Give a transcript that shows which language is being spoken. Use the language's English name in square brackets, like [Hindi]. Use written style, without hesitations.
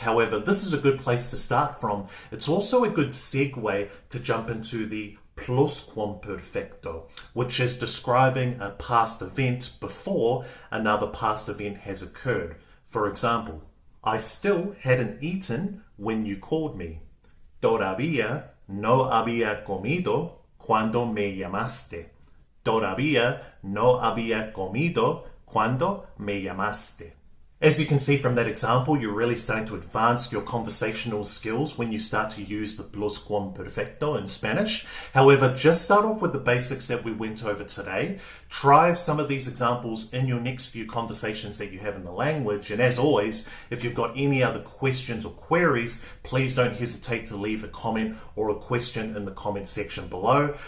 [English] However, this is a good place to start from. It's also a good segue to jump into the pluscuamperfecto, which is describing a past event before another past event has occurred. For example, I still hadn't eaten when you called me. [Spanish] Todavía no había comido cuando me llamaste. Todavía no había comido cuando me llamaste. [English] As you can see from that example, you're really starting to advance your conversational skills when you start to use the pluscuamperfecto in Spanish. However, just start off with the basics that we went over today. Try some of these examples in your next few conversations that you have in the language. And as always, if you've got any other questions or queries, please don't hesitate to leave a comment or a question in the comment section below.